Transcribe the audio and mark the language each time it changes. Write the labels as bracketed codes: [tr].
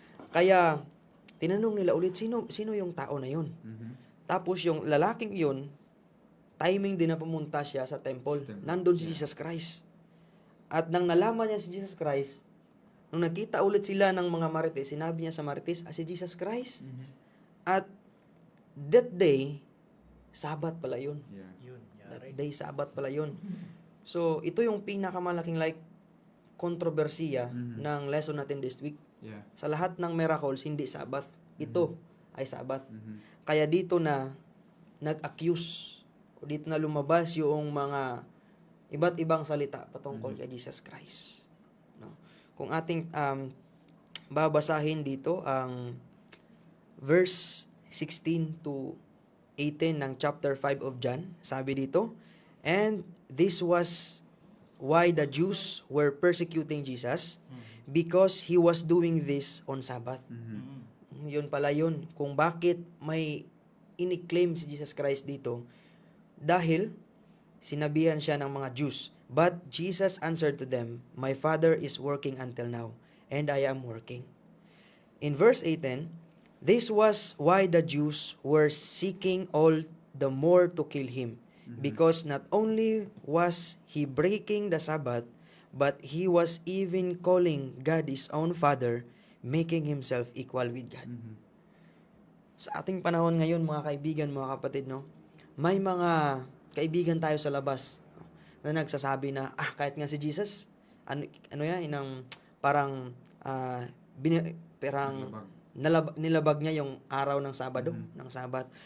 [tl] Kaya, tinanong nila ulit, sino yung tao na yun? Tapos yung lalaking yun, timing din na pumunta siya sa temple. Nandun si Jesus Christ. At nang nalaman niya si Jesus Christ, nung nakita ulit sila ng mga marites, sinabi niya sa marites, si Jesus Christ. [en] At that day, [tl] Sabat pala yun. [en] That day, [tl] Sabat pala yun. So, ito yung pinakamalaking kontrobersiya ng lesson natin [en] this week. Yeah. [tl] Sa lahat ng miracles, hindi Sabat. Ito ay Sabat. Kaya dito na nag-accuse o dito na lumabas yung mga iba't ibang salita patungkol kay Jesus Christ. No? Kung ating babasahin dito ang verse 16 to 18 ng chapter 5 of John, sabi dito, [en] and this was why the Jews were persecuting Jesus because he was doing this on Sabbath. [tl] Yun pala yun, kung bakit may iniklaim si Jesus Christ dito, dahil sinabihan siya ng mga Jews. [en] But Jesus answered to them, my Father is working until now, and I am working. In verse 18, This was why the Jews were seeking all the more to kill him, because not only was he breaking the Sabbath, but he was even calling God his own Father, making himself equal with God. [tl] Sa ating panahon ngayon, mga kaibigan, mga kapatid, no, may mga kaibigan tayo sa labas na nagsasabi na, kahit nga si Jesus, ano yan, parang, parang nilabag niya yung araw ng Sabado, ng Sabat.